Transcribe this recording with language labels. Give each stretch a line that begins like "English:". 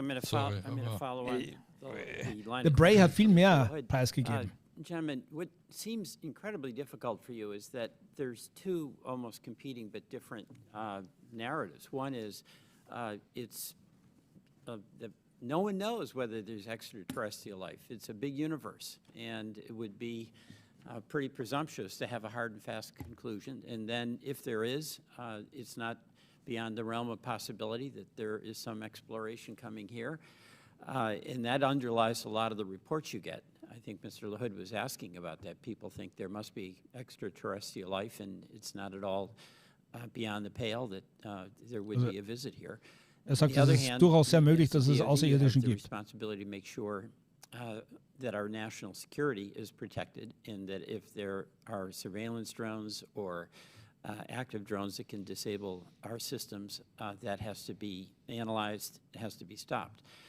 English: I'm going to follow on the line.
German: Der Bray hat viel mehr preisgegeben.
English: Gentlemen, what seems incredibly difficult for you is that there's 2 almost competing but different narratives. One is no one knows whether there's extraterrestrial life. It's a big universe, and it would be pretty presumptuous to have a hard and fast conclusion. And then if there is, it's not beyond the realm of possibility that there is some exploration coming here. And that underlies a lot of the reports you get. I think Mr. LaHood was asking about that. People think there must be extraterrestrial life, and it's not at all beyond the pale that there would be a visit here.
German: Sagt, es ist durchaus sehr möglich, dass es Außerirdischen gibt.
English: Responsibility to make sure that our national security is protected, and that if there are surveillance drones or active drones that can disable our systems, that has to be analyzed, has to be stopped.